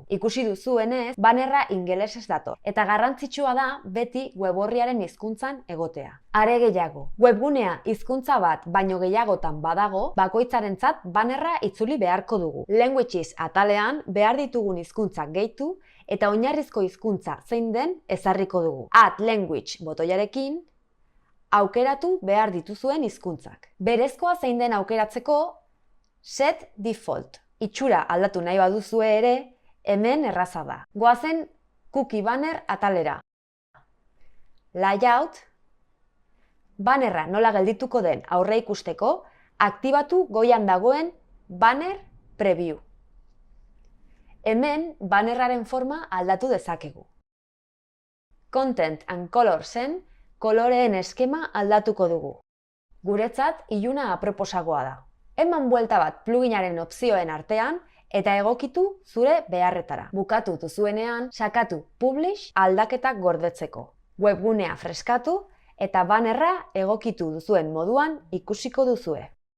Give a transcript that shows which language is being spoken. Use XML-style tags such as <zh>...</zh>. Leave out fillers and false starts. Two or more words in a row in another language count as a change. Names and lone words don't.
<eu>Ikusi duzuenez, bannerra ingelesez dator, eta garrantzitsua da beti web orriaren hizkuntzan egotea. Are gehiago, webgunea hizkuntza bat baino gehiagotan badago, bakoitzarentzat bannerra itzuli beharko dugu. Languages atalean behar ditugun hizkuntzak gehitu eta oinarrizko hizkuntza zein den ezarriko dugu.</eu> <en>Add language</en> <eu>botoiarekin aukeratu behar dituzuen hizkuntzak. Berezkoa zein den aukeratzeko</eu> <en>set default.</en> <eu>Itxura aldatu nahi baduzue ere, hemen erraza da. Goazen</eu> <en>cookie banner</en> <eu>atalera. Layout, bannerra nola geldituko den aurre ikusteko, aktibatu goian dagoen</eu> <en>banner preview.</en> <eu>Hemen bannerraren forma aldatu dezakegu.</eu> <en>Content and colorsen</en> <eu>koloreen eskema aldatuko dugu. Guretzat iluna aproposagoa da. Eman buelta bat pluginaren opzioen artean eta egokitu zure beharretara. Bukatu duzuenean, sakatu publish aldaketak gordetzeko. Webgunea freskatu eta bannerra egokitu duzuen moduan ikusiko duzue.</eu>